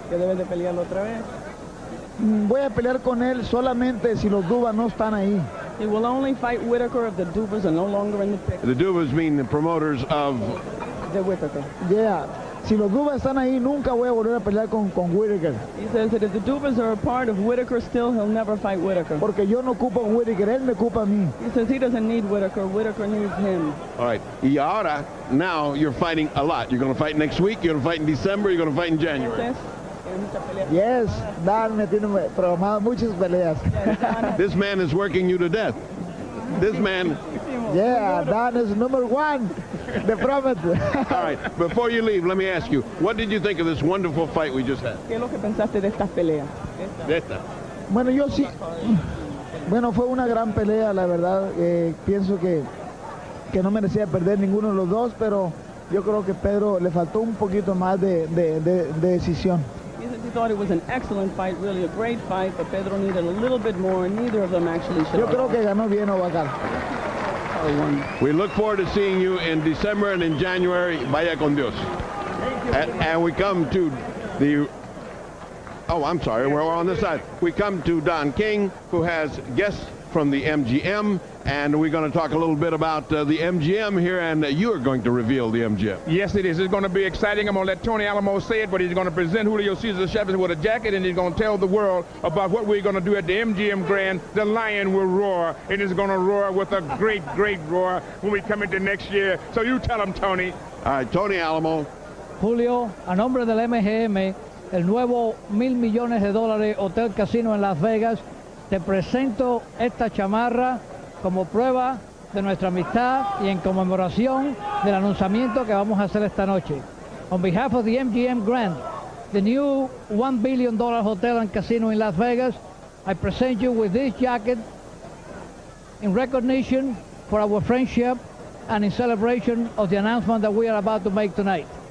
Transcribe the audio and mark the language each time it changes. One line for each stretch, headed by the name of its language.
Spanish: Que debe de pelearlo otra vez. Voy a pelear con él solamente si los Dubas no están ahí.
English: He will only fight Whitaker if the Dubas are no longer in the picture. The Dubas mean the promoters of the Whitaker. Yeah.
Spanish: Si los Dubas están ahí, nunca voy a volver a pelear con Whitaker.
English: He says that if the Dubas are a part of Whitaker still, he'll never fight Whitaker.
Spanish: Porque yo no ocupo a Whitaker, él me ocupa a mí.
English: He says he doesn't need Whitaker, Whitaker needs him. All right.
Spanish: Y ahora,
English: now you're fighting a lot. You're going to fight next week, you're going to fight in December, you're going to fight in January. Yes,
Spanish: Dan me tiene programado muchas peleas.
English: This man is working you to death. This man... Yeah, Dan is number one. The promise. All right. Before you leave, let me ask you, what did you think of this wonderful fight we just had?
Spanish: ¿Qué es lo que pensaste de esta pelea? De esta. Bueno, yo sí. Bueno, fue una gran pelea, la verdad. Pienso que no merecía perder ninguno de los dos, pero yo creo que Pedro le faltó un poquito más de decisión.
English: He thought it was an excellent fight, really a great fight, but Pedro needed a little bit more, and neither of them actually showed.
Spanish: Yo creo que ganó bien Obacal.
English: We look forward to seeing you in December and in January.
Spanish: Vaya con Dios.
English: And we come to the... Oh, I'm sorry, we're on this side. We come to Don King, who has guests from the MGM, and we're going to talk a little bit about the MGM here, and you are going to reveal the MGM. Yes, it is. It's going to be exciting. I'm going to let Tony Alamo say it, but he's going to present Julio Cesar Chavez with a jacket, and he's going to tell the world about what we're going to do at the MGM Grand. The lion will roar, and it's going to roar with a great, great roar when we come into next year. So you tell him, Tony. All right, Tony Alamo.
Spanish: Julio, a nombre del MGM, el nuevo $1,000 millones Hotel Casino en Las Vegas, te presento esta chamarra como prueba de nuestra amistad y en conmemoración del anunciamiento que vamos a hacer esta noche.
English: On behalf of the MGM Grand, the new $1 billion hotel and casino in Las Vegas, I present you with this jacket in recognition for our friendship and in celebration of the announcement that we are about to make tonight.